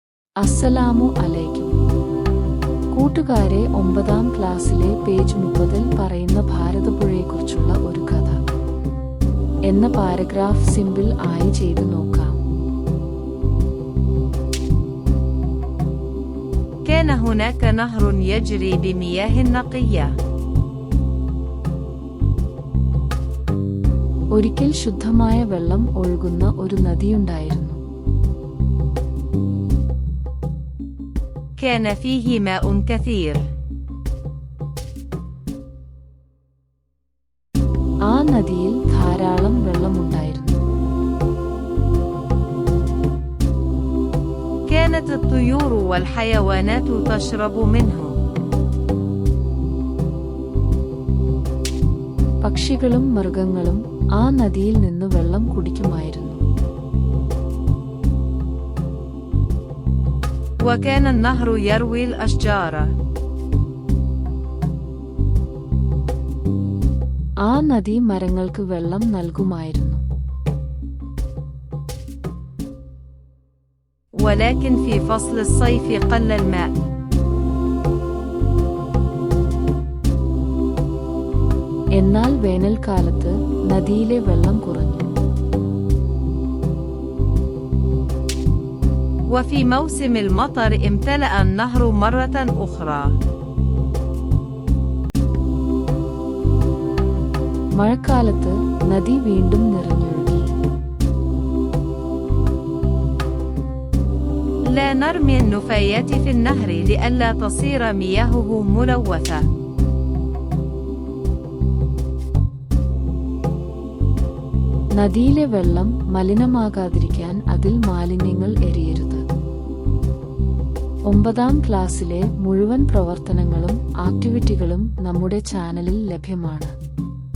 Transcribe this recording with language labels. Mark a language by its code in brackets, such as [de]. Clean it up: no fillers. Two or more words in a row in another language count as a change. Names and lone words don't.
[ar] السلام عليكم [ml] കൂട്ടുകാരെ, 9ാം ക്ലാസ്സിലെ പേജ് 30-ൽ പറയുന്ന ഭാരതപ്പുഴയെക്കുറിച്ചുള്ള ഒരു കഥ എന്ന പാരഗ്രാഫ് സിമ്പിൾ ആയി ചെയ്തു നോക്കാം. [ar] كان هناك نهر يجري بمياه نقية. [ml] ഒരിക്കൽ ശുദ്ധമായ വെള്ളം ഒഴുകുന്ന ഒരു നദിയുണ്ടായിരുന്നു. [ar] كان فيه ماء كثير. [ml] ആ നദിയിൽ ധാരാളം വെള്ളമുണ്ടായിരുന്നു. [ar] كانت الطيور والحيوانات تشرب منه. [ml] പക്ഷികളും മൃഗങ്ങളും ആ നദിയിൽ നിന്ന് വെള്ളം കുടിക്കുമായിരുന്നു. [ar] وكان النهر يروي الأشجار. [ml] ആ നദി മരങ്ങൾക്ക് വെള്ളം നൽകുമായിരുന്നു. [ar] ولكن في فصل الصيف قل الماء. [ml] എന്നാൽ വേനൽക്കാലത്ത് നദിയിലെ വെള്ളം കുറഞ്ഞു. [ar] وفي موسم المطر امتلأ النهر مرة أخرى. [ml] മഴക്കാലത്ത് നദി വീണ്ടും നിറഞ്ഞൊഴുകി. [ar] لا نرمي النفايات في النهر لئلا تصير مياهه ملوثة. [ml] നദിയിലെ വെള്ളം മലിനമാകാതിരിക്കാൻ അതിൽ മാലിന്യങ്ങൾ എറിയരുത്. 9ാം ക്ലാസ്സിലെ മുഴുവൻ പ്രവർത്തനങ്ങളും ആക്ടിവിറ്റികളും നമ്മുടെ ചാനലിൽ ലഭ്യമാണ്.